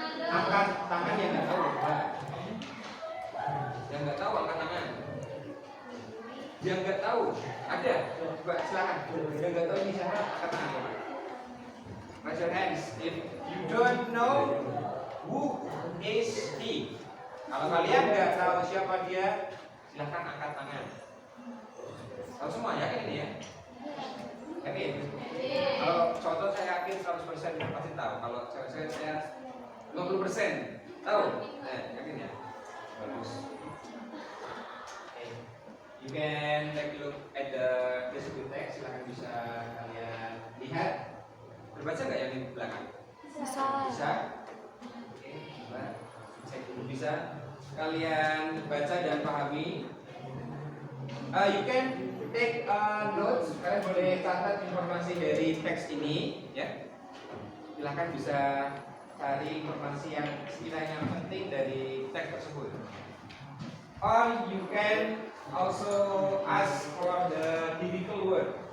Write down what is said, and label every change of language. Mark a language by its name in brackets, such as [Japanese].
[Indonesian] Angkat tangan yang nggak tahu. Yang nggak tahu angkat tangan. Yang nggak tahu ada. Coba silakan. Yang nggak tahu ini siapa? Angkat tangan. Coba. [English] Raise your hands. If you don't know who is he. [Indonesian] Kalau kalian nggak tahu siapa dia, silahkan angkat tangan. Tahu semua, yakin ini ya? Yakin? Kalau contoh saya yakin 100% pasti tahu. Kalau saya 50% tahu. Yakin ya? Bagus. Okay. [English] You can take a look at the descriptive text. [Indonesian] Silahkan bisa kalian lihat. Berbaca nggak yang di belakang? Bisa. Bisa. Oke, coba cek dulu bisa. Kalian baca dan pahami. [English] You can take notes. [Indonesian] Kalian boleh catat informasi dari teks ini, ya. Silahkan bisa cari informasi yang sekiranya penting dari teks tersebut. [English] Or you can also ask for the difficult word.